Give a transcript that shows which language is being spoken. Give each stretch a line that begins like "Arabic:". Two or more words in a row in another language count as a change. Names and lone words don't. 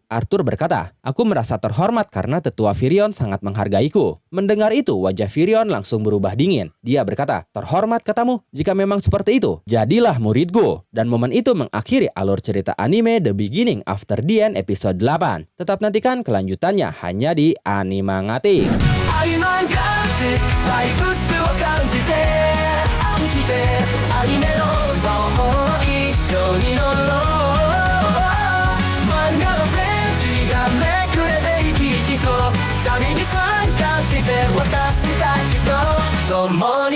Indonesian: Arthur berkata, "Aku merasa terhormat karena tetua Firion sangat menghargaiku." Mendengar itu, wajah Firion langsung berubah dingin. Dia berkata, "Terhormat katamu? Jika memang seperti itu, jadilah muridku." Dan momen itu mengakhiri alur cerita anime The Beginning After the End episode 8. Tetap nantikan kelanjutannya hanya di Animangatik.
Japanese: 愛漫画ってバイブスを感じてアニメの魔法一緒に乗ろう漫画のページがめくれて生き生きと旅に参加して私たちと共に